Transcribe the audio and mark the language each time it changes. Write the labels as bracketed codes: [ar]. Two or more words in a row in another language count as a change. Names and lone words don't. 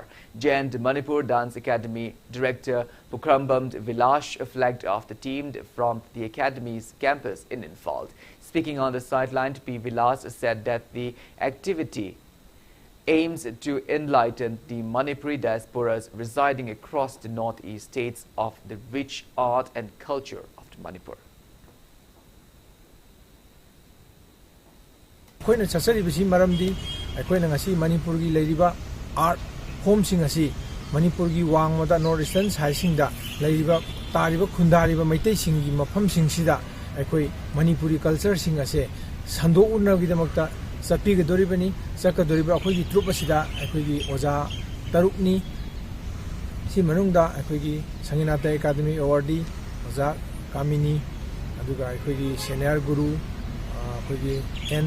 [en] Gent Manipur Dance Academy Director Pukrambamd Vilash flagged off the team from the academy's campus in Imphal. Speaking on the sideline, P. Vilas said that the activity aims to enlighten the Manipuri diasporas residing across the northeast states of the rich art and culture of Manipur. [mni] Koina chasari bisi maramdi koina ngasi Manipur gi leiriba [en] art home [mni] sing asi Manipur gi wangmada [en] northeastern side [mni] singda leiriba tariba khundariba maitei singi mafam singsida koi [en] Manipuri culture [mni] sing ase sando unna gi damakta Sapi Doribani, Saka Doriba, Akogi Trupasida, Akogi Oza, Tarukni, Simanunda, Akogi, Sanginata [en] Academy Awardee, [mni] Oza, Kamini, Aduga, Akogi, [en] Senior Guru, [mni] Akogi, N.